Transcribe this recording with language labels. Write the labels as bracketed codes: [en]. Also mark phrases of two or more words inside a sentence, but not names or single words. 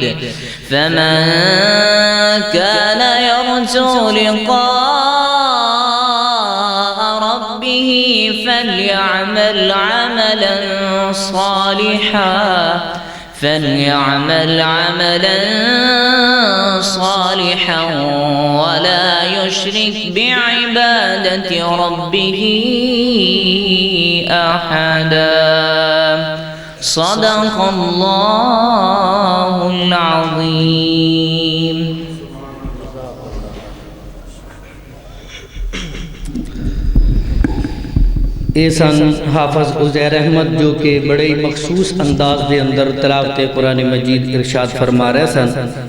[ar] فمن كان يرجو لقاء ربه فليعمل عملا صالحا ولا يشرك بعبادة ربه أحدا. صدق الله العظيم. [pa] ਇਹ ਸਨ ਹਾਫਿਜ਼ ਉਜ਼ੈਰ ਅਹਿਮਦ ਜੋ ਕਿ ਬੜੇ ਮਖਸੂਸ ਅੰਦਾਜ਼ ਦੇ ਅੰਦਰ ਤਿਲਾਵਤ ਕੁਰਾਨ ਮਜੀਦ ਇਰਸ਼ਾਦ ਫਰਮਾ ਰਹੇ ਸਨ।